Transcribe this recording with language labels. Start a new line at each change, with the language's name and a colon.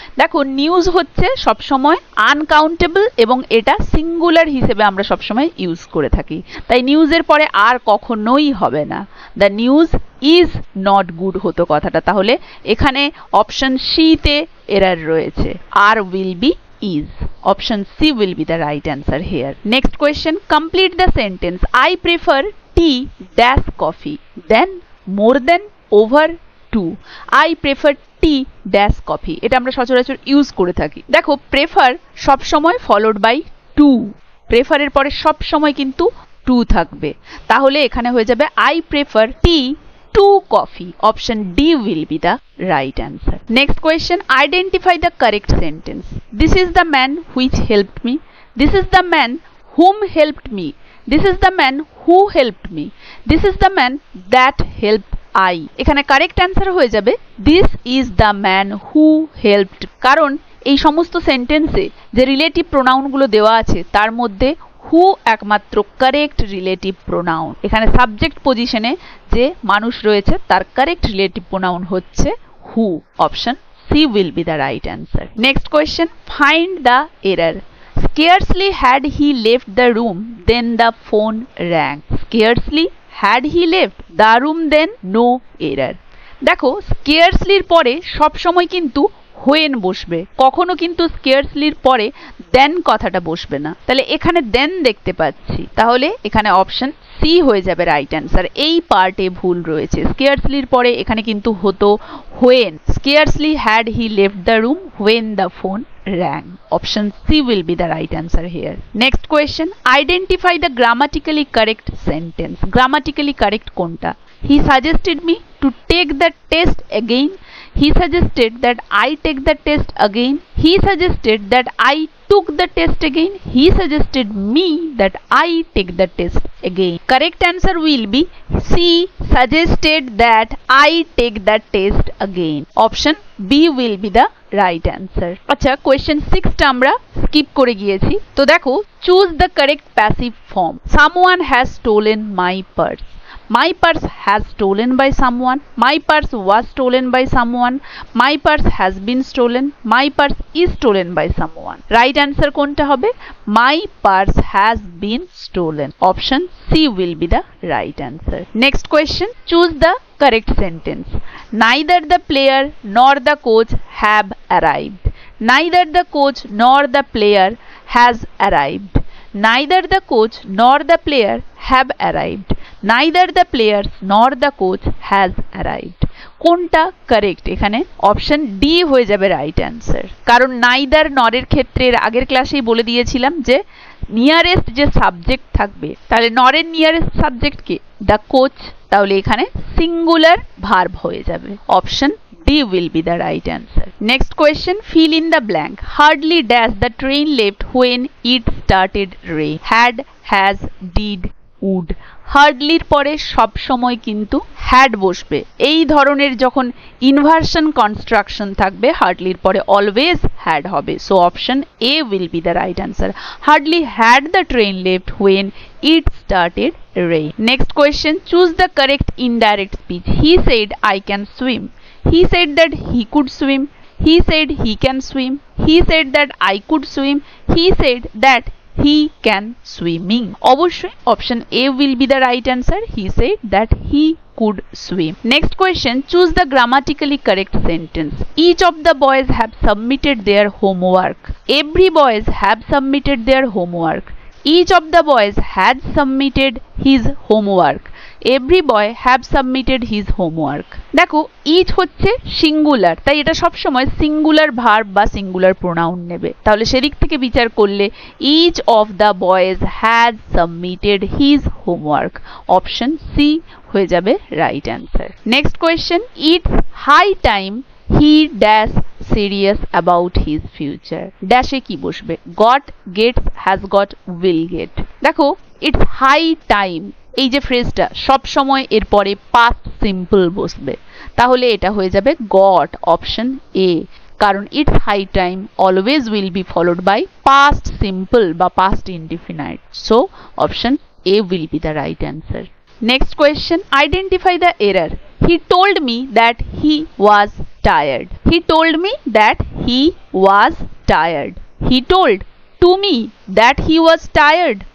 Bangla: দেখো, নিউজ হচ্ছে সবসময় আনকাউন্টেবল এবং এটা সিঙ্গুলার হিসেবে আমরা সবসময় ইউজ করে থাকি, তাই নিউজের পরে আর কখনোই হবে না।
English: the news is not good
Bangla: হতো কথাটা, তাহলে এখানে অপশন সি তে এরর রয়েছে, আর
English: Will be is. Option C will be the right answer here. Next question, complete the sentence. I prefer tea dash coffee than more than over to. I prefer tea dash coffee.
Bangla: এটা আমরা সচরাচর use করে থাকি। দেখো, prefer সব সময় followed by two, প্রেফারের পরে সব সময় কিন্তু টু থাকবে, তাহলে এখানে হয়ে যাবে
English: I prefer tea to coffee. Option D will be the right answer. Next question, identify the correct sentence. This is the man which helped me. This is the man whom helped me. This is the man who helped me. This is the man that helped I.
Bangla: এখানে correct answer হয়ে যাবে
English: this is the man who helped,
Bangla: কারণ এই সমস্ত সেন্টেন্সে যে relative প্রোনাউনগুলো দেওয়া আছে তার মধ্যে হু একমাত্র কারেক্ট রিলেটিভ প্রোনাউন। এখানে সাবজেক্ট পজিশনে যে মানুষ রয়েছে তার কারেক্ট রিলেটিভ প্রোনাউন হচ্ছে হু।
English: Option C will be the right answer. Next question, find the error. Scarcely had he left the room then the phone rang. Scarcely had he left the room then no error.
Bangla: দেখো, স্কেয়ারসলির পরে সবসময় কিন্তু when বসবে, কখনো কিন্তু স্কেয়ারসলির পরে দেন কথাটা বসবে না, তাহলে এখানে দেন দেখতে পাচ্ছি, তাহলে এখানে অপশন সি হয়ে যাবে রাইট অ্যান্সার। এই পার্টে ভুল রয়েছে, স্কেয়ারসলির পরে এখানে কিন্তু হতো when.
English: Scarcely had he left the room when the phone rang. Option C will be the right answer here. Next question, identify the grammatically correct sentence. Grammatically correct
Bangla: konta?
English: He suggested me to take the test again. He suggested that I take the test again. He suggested that I took the test again. He suggested me that I take the test again. Correct answer will be C, suggested that I take the test again. Option B will be the right answer.
Bangla: আচ্ছা question 6 টা আমরা skip করে গিয়েছি। তো দেখো,
English: choose the correct passive form. Someone has stolen my purse. My purse has stolen by someone. My purse was stolen by someone. My purse has been stolen. My purse is stolen by someone. Right answer
Bangla: কোনটা হবে?
English: My purse has been stolen. Option C will be the right answer. Next question. Choose the correct sentence. Neither the player nor the coach have arrived. Neither the coach nor the player has arrived. Neither the coach nor the player have arrived. Neither the players nor the coach has arrived.
Bangla: কোনটা correct? এখানে option D হয়ে যাবে right answer. কারণ neither নরের ক্ষেত্রে আগের ক্লাসেই বলে দিয়েছিলাম যে নিয়ারেস্ট যে সাবজেক্ট থাকবে, তাহলে নরের nearest subject K? The coach. তাহলে এখানে সিঙ্গুলার ভার্ব হয়ে যাবে।
English: Option D will be the right answer. Next question, fill in the blank. Hardly dash the train left when it started rain. Had, has, did, would.
Bangla: হার্ডলির পরে সব সময় কিন্তু had বসবে। এই ধরনের যখন ইনভার্সন কনস্ট্রাকশন থাকবে, হার্ডলির পরে অলওয়েজ হ্যাড হবে।
English: So option A will be the right answer. Hardly had the train left when it started rain. Next question, choose the correct indirect speech. He said I can swim. He said that he could swim. He said he can swim. He said that I could swim. He said that he can swimming. Obviously option A will be the right answer. He said that he could swim. Next question, choose the grammatically correct sentence. Each of the boys have submitted their homework. Every boys have submitted their homework. Each of the boys had submitted his homework. Every boy have submitted his homework.
Bangla: দেখো, each হচ্ছে singular, তাই এটা সব সময় singular verb বা singular pronoun নেবে। তাহলে সেদিক থেকে বিচার করলে
English: each of the boys had submitted his homework. Option C
Bangla: হয়ে যাবে
English: Right answer. Next question, it's high time he dash serious about his future.
Bangla: ড্যাশে কি বসবে?
English: Got, gets, has got, will get.
Bangla: দেখো,
English: it's high time
Bangla: এই যে ফ্রেজটা সব সময় এর পরে পাস্ট সিম্পল বসবে, তাহলে এটা হয়ে যাবে গট।
English: Option A, কারণ it's high time always will be followed by past simple বা past indefinite. So option A will be the right answer. Next question, identify the error. He told me that he was tired. He told me that he was tired. He told to me that he was tired.